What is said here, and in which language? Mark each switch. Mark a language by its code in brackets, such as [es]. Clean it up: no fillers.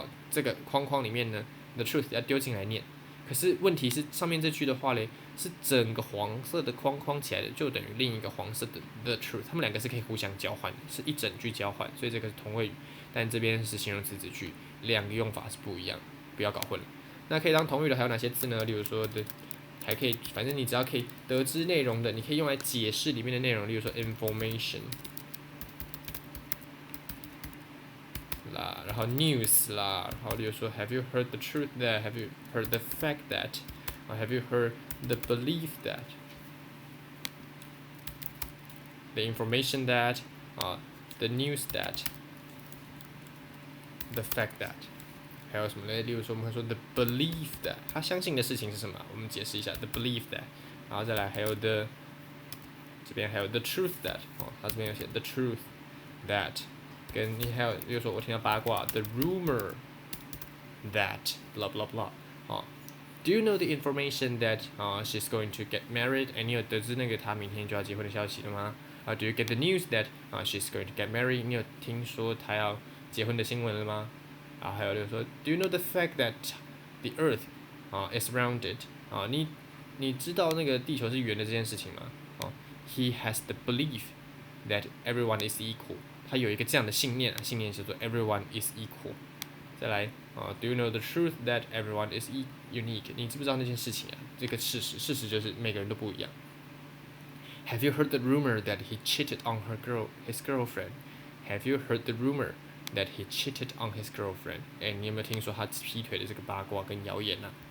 [zh] 这个框框里面呢 ， [en] the truth [zh] 要丢进来念。可是问题是上面这句的话嘞，是整个黄色的框框起来的，就等于另一个黄色的 the truth， 它们两个是可以互相交换的，是一整句交换，所以这个是同位语，但这边是形容词子句，两个用法是不一样，不要搞混了。那可以当同位语的还有哪些字呢？例如说的。还可以，反正你只要可以得知内容的，你可以用来解释里面的内容，例如说 information 啦，然后 news 啦，然后例如说 [en] Have you heard the truth that? Have you heard the fact that? Have you heard the belief that? The information that? The news that? The fact that? [zh] 还有什么呢？例如说，我们会说 [en] the belief that， [zh] 他相信的事情是什么？我们解释一下 [en] the belief that， [zh] 然后再来还有 the， 这边还有 [en] the truth that， [zh] 它这边有写 the truth that，跟你还有比如说我听到八卦 ， [en] the rumor that blah blah blah [zh] 啊。 [en] Do you know the information that she's going to get married？ [zh] 你有得知那个她明天就要结婚的消息了吗？ [en] Do you get the news that she's going to get married？ [zh] 你有听说她要结婚的新闻了吗？还有就是说 [en] ，Do you know the fact that the Earth is rounded？ [zh] 你知道那个地球是圆的这件事情吗？ [en] He has the belief that everyone is equal。 [zh] 他有一个这样的信念，信念叫做 [en] everyone is equal。 [zh] 再来 [en] Do you know the truth that everyone is unique？ [zh] 你知不知道那件事情啊？这个事实，事实就是每个人都不一样。 [en] Have you heard the rumor that he cheated on his girlfriend? Have you heard the rumor that he cheated on his girlfriend？ [zh] 你有没有听说他劈腿的这个八卦跟谣言呢？